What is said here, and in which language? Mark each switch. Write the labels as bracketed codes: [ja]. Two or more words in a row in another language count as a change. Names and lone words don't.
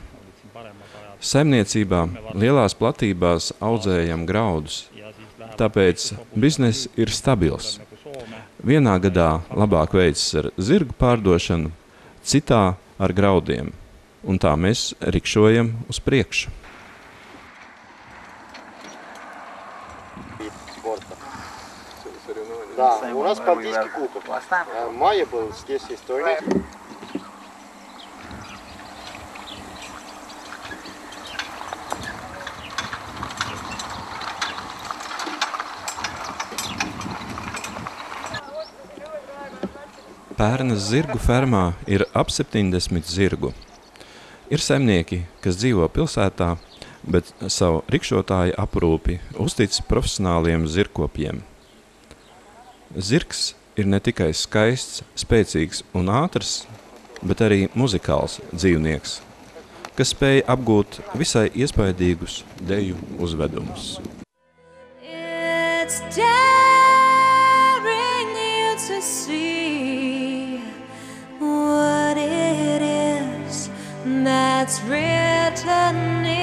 [lv] Saimniecībā lielās platībās audzējam graudus, tāpēc bizness ir stabils. Vienā gadā labāk veicas ar zirgu pārdošanu, citā ar graudiem, un tā mēs rikšojam uz priekšu. [ru] Да, у нас Балтийский кубок. В мае был здесь есть турнир. [lv] Pērnas zirgu fermā ir ap 70 zirgu. Ir saimnieki, kas dzīvo pilsētā, bet savu rikšotāju aprūpi uztic profesionāliem zirgkopjiem. Zirgs ir ne tikai skaists, spēcīgs un ātrs, bet arī muzikāls dzīvnieks, kas spēj apgūt visai iespaidīgus deju uzvedumus. [en] It's daring you to see what it is that's written